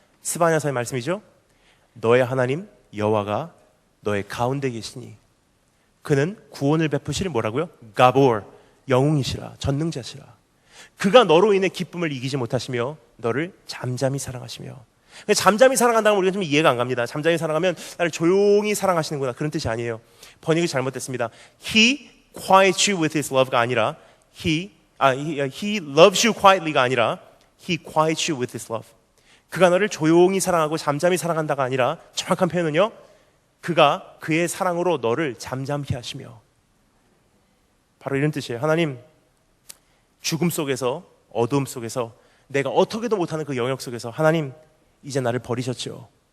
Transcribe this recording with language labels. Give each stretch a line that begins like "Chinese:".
Korean: 스바냐서의 말씀이죠. 너의 하나님 여호와가 너의 가운데 계시니 그는 구원을 베푸실 뭐라고요? 가볼, 영웅이시라, 전능자시라. 그가 너로 인해 기쁨을 이기지 못하시며 너를 잠잠히 사랑하시며. 잠잠히 사랑한다는 건 우리가 좀 이해가 안 갑니다. 잠잠히 사랑하면 나를 조용히 사랑하시는구나, 그런 뜻이 아니에요. 번역이 잘못됐습니다.
English: He quiets you with his love가 아니라 He loves you quietly가 아니라 He quiets you with his love.
Korean: 그가 너를 조용히 사랑하고 잠잠히 사랑한다가 아니라 정확한 표현은요, 그가 그의 사랑으로 너를 잠잠케 하시며. 바로 이런 뜻이에요. 하나님, 죽음 속에서, 어두움 속에서, 내가 어떻게도 못하는 그 영역 속에서 하나님 이제 나를 버리셨죠.